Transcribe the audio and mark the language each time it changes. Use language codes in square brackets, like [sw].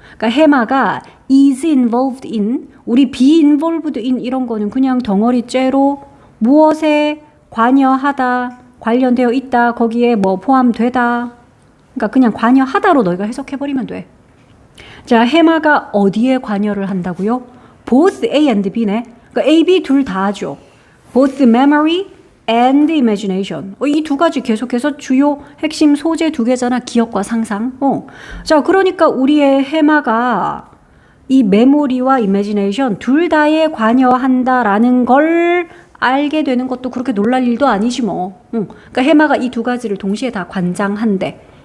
[ko] 그러니까 해마가 is involved in, 우리 be involved in 이런 거는 그냥 덩어리째로 무엇에 관여하다, 관련되어 있다, 거기에 뭐 포함되다. 그러니까 그냥 관여하다로 너희가 해석해버리면 돼. 자, 해마가 어디에 관여를 한다고요? [en] Both A and B네. [ko] 그러니까 A, B 둘 다 하죠. [en] Both memory and imagination. [ko] 이 두 가지 계속해서 주요 핵심 소재 두 개잖아. 기억과 상상. 자, 그러니까 우리의 해마가 이 메모리와 imagination 둘 다에 관여한다라는 걸 알게 되는 것도 그렇게 놀랄 일도 아니지 뭐. 그러니까 해마가 이 두 가지를 동시에 다 관장한대.